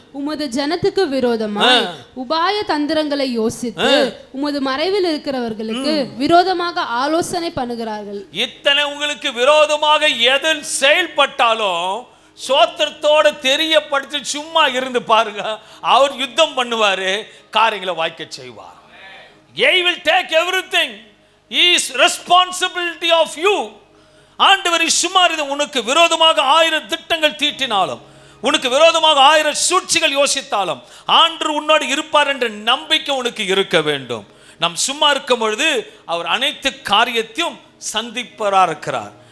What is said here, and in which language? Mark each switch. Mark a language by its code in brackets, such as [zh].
[ta] உமது ஜனத்துக்கு விரோதமாய் உபாய தந்திரங்களை யோசித்து உமது மறைவில் இருக்கிறவர்களுக்கு விரோதமாக ஆலோசனை பண்ணுகிறார்கள். இத்தனை உங்களுக்கு விரோதமாக எதில் செயல்பட்டாலும் சோத்திரத்தோட தெரியப்படுத்தி சும்மா இருந்து பாருங்க, அவர் யுத்தம் பண்ணுவாரு, காரியங்களை வாய்க்க செய்வார். [en] He will take everything. He is responsibility of you. [ta] ஆண்டவர் சும்மா இருந்து, உனக்கு விரோதமாக 1000 திட்டங்கள் தீட்டினாலும், உனக்கு விரோதமாக 1000 சூழ்ச்சிகள் யோசித்தாலும் ஆண்டவர் உன்னோடு இருப்பார் என்ற நம்பிக்கை உனக்கு இருக்க வேண்டும். நாம் சும்மா இருக்கும் பொழுது அவர் அனைத்து காரியத்தையும் சந்திப்பவராக இருக்கிறார்.